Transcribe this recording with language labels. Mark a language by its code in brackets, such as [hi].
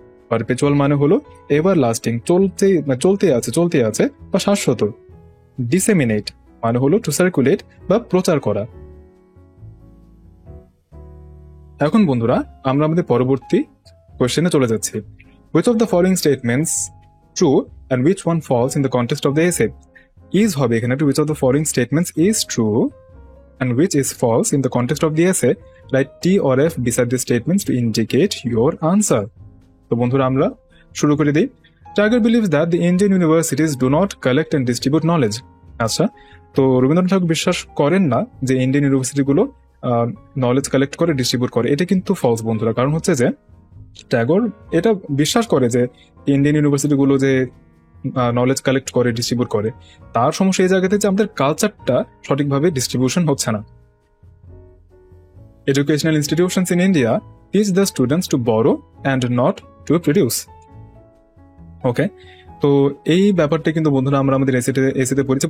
[bn] Perpetual মানে হলো [en] everlasting, [bn] চলতে আছে বা শাশ্বত। ডিসেমিনেট মানে হলো [en] to circulate [bn] বা প্রচার করা। এখন বন্ধুরা আমরা আমাদের পরবর্তী কোয়েশ্চেনে চলে যাচ্ছি। [en] Which of the following statements true and which one false in the context of the essay? Is [bn] হবে এখানে একটু, [en] which of the following statements is true and which is false in the context of the essay? Write T or F beside the statements to indicate your answer. [bn] তো বন্ধুরা আমরা শুরু করে দিই। [en] Tagore believes that the Indian universities do not collect and distribute knowledge. [bn] আচ্ছা, তো রবীন্দ্রনাথ ঠাকুর বিশ্বাস করেন না যে ইন্ডিয়ান ইউনিভার্সিটিগুলো নলেজ কালেক্ট করে ডিস্ট্রিবিউট করে। এটা কিন্তু ফলস বন্ধুরা। কারণ হচ্ছে যে ট্যাগর এটা বিশ্বাস করে যে ইন্ডিয়ান ইউনিভার্সিটিগুলো যে নলেজ কালেক্ট করে ডিস্ট্রিবিউট করে, তার সমস্যা এই জায়গাতে যে আমাদের কালচারটা সঠিকভাবে ডিস্ট্রিবিউশন হচ্ছে না। [en] Educational institutions in India teach the students to borrow and not to produce. [bn] ওকে, তো এই ব্যাপারটা কিন্তু বন্ধুরা আমরা আমাদের এসিতে পড়েছি।